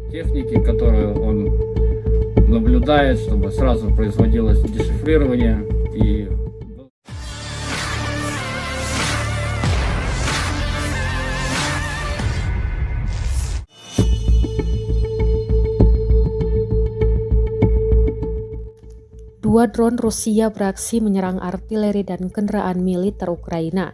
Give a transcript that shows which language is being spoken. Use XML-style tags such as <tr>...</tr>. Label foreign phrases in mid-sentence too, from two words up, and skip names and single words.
<ru>техники, которую он наблюдает, чтобы сразу производилось дешифрирование и</ru> <id>Dua drone Rusia beraksi menyerang artileri dan kendaraan militer Ukraina.</id>